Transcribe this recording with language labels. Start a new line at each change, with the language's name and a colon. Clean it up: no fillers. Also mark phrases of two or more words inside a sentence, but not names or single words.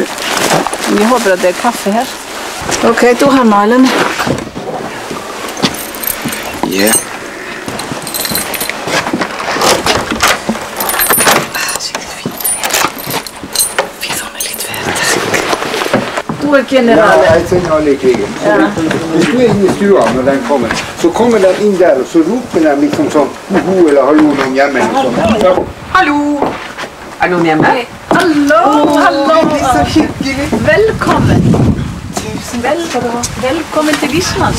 Danish: Jeg håber, at det er kaffe her. Okay, du har nøglerne. Ja. Du er general. Ja, jeg er general i krigen.
Norwegian: Hvis du er inne i stua når den kommer, så kommer den inn der, og så roper den liksom sånn, ho eller hallo, noen hjemme eller sånn. Hallo! Er noen hjemme? Hallo!
Danish: Det er så hyggelig. Velkommen! Velkommen til Islands.